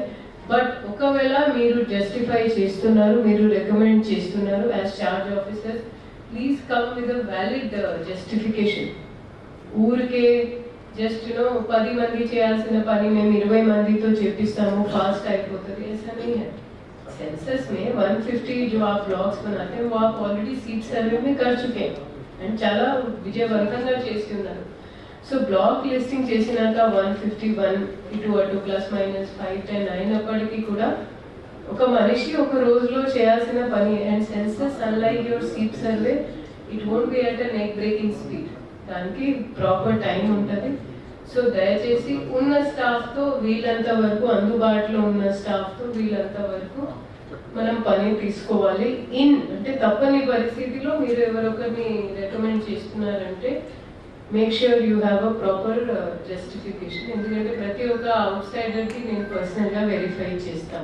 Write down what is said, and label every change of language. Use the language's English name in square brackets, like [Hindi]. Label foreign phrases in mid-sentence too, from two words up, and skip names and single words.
[English] బట్ [Telugu] ఒకవేళ మీరు జస్టిఫై చేస్తున్నారు, మీరు రికమెండ్ చేస్తున్నారు [English] as charge officers, please come with a valid justification. [Telugu] ఊరికే జస్ట్ 10 మంది చేయాల్సిన పని మేము 20 మందితో చేపిస్తాము, फास्ट అయిపోతుంది, [Hindi] ऐसा नहीं है. सेंसस में 150 जो आप ब्लॉक्स बनाते हैं वो आप ऑलरेडी [English] seat survey [Hindi] में कर चुके हैं [Telugu] అండ్ చాలా విజయవంతంగా చేసి ఉన్నారు. సో బ్లాక్ లిస్టింగ్ చేసినాక 151 ఇటు అటు ±5-10 అయినప్పటికీ కూడా ఒక మనిషి ఒక రోజులో చేయాల్సిన పని. [English] and census unlike your seat survey it won't be at neck breaking speed, [Telugu] దానికి ప్రాపర్ టైం ఉంటుంది. సో దయచేసి ఉన్న స్టాఫ్తో వీళ్ళంత వరకు, అందుబాటులో ఉన్న స్టాఫ్తో వీళ్ళంత వరకు మనం పని తీసుకోవాలి. అంటే తప్పని పరిస్థితిలో మీరు ఎవరొకరిని రికమెండ్ చేస్తున్నారంటే [English] make sure you have a proper justification. [Telugu] ఎందుకంటే ప్రతి ఒక్క అవుట్ సైడర్కి నేను పర్సనల్గా వెరిఫై చేస్తాను.